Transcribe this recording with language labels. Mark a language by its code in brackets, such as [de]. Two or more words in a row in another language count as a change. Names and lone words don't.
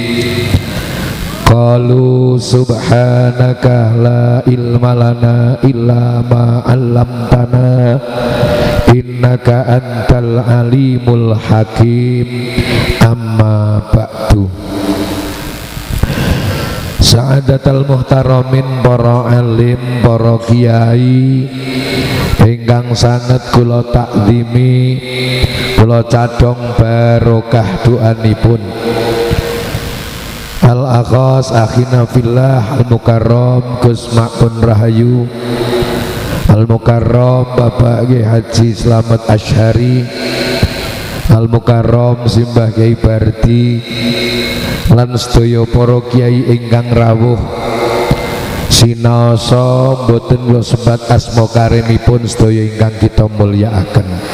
[ar] قالوا سبحانك لا علم لنا إلا ما علمتنا إنك أنت العليم الحكيم. أما بعد. سعادة المحترمين [jv] para alim, para kiai ingkang sanget kula takzimi, kula cadhong barokah doanipun [ar] الأخ أخينا في الله المكرم [jv] Gus Makmun Rahayu Al-Mukarram Bapak Kiai Haji Slamet Asyhari Al-Mukarram Simbah Kiai Bardi lan sedaya para kiai ingkang rawuh sinaosa boten kula sebat asma karenipun sedaya ingkang kita mulyakaken.